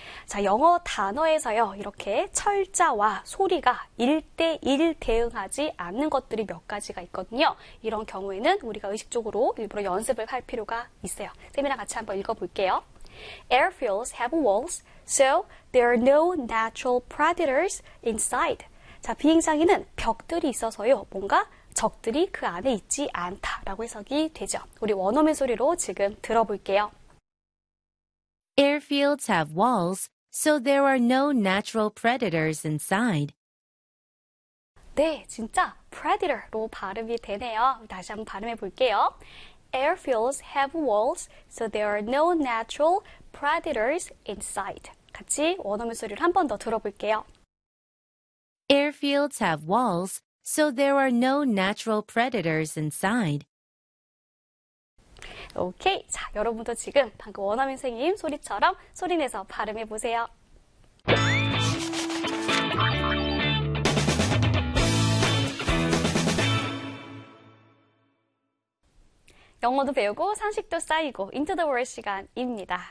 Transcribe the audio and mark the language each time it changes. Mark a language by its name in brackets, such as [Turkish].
[Korean] 자, 영어 단어에서요, 이렇게 철자와 소리가 1대1 대응하지 않는 것들이 몇 가지가 있거든요. 이런 경우에는 우리가 의식적으로 일부러 연습을 할 필요가 있어요. 쌤이랑 같이 한번 읽어볼게요. [English] Airfields have walls, so there are no natural predators inside. [Korean] 자, 비행장에는 벽들이 있어서요, 뭔가 적들이 그 안에 있지 않다라고 해석이 되죠. 우리 원어민 소리로 지금 들어볼게요. [English] Airfields have walls, so there are no natural predators inside. [Korean] 네, 진짜 predator로 발음이 되네요. 다시 한번 발음해 볼게요. [English] Airfields have walls, so there are no natural predators inside. [Korean] 같이 원어민 소리를 한번더 들어볼게요. Airfields have walls, so there are no natural predators inside. 오케이. 자, 여러분도 지금 방금 원어민 선생님 소리처럼 소리내서 발음해 보세요. 영어도 배우고 상식도 쌓이고 Into the World 시간입니다.